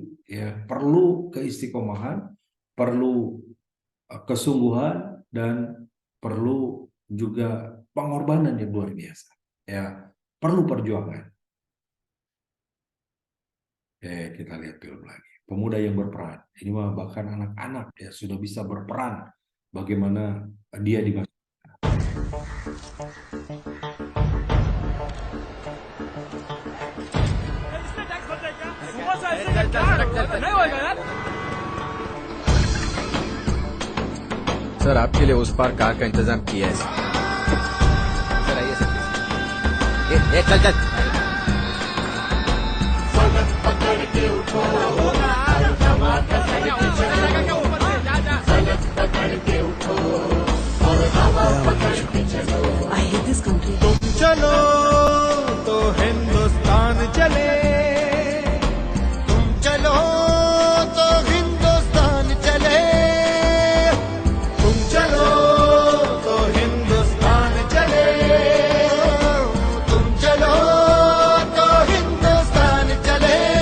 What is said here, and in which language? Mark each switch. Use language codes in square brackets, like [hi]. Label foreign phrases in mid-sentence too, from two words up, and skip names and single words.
[id] Ya, perlu keistiqomahan, perlu kesungguhan, dan perlu juga pengorbanan yang luar biasa. Ya, perlu perjuangan. Kita lihat film lagi. Pemuda yang berperan. Ini mah bahkan anak-anak ya sudah bisa berperan. Bagaimana dia di masyarakat. [hi] सर आपके लिए उस पार कार का इंतजाम किया है सर आइए सर चल चल [en] I hate this country. [hi] चलो तो हिंदुस्तान चले, तुम चलो तो हिंदुस्तान चले, तुम चलो तो हिंदुस्तान चले, तुम चलो तो हिंदुस्तान चले।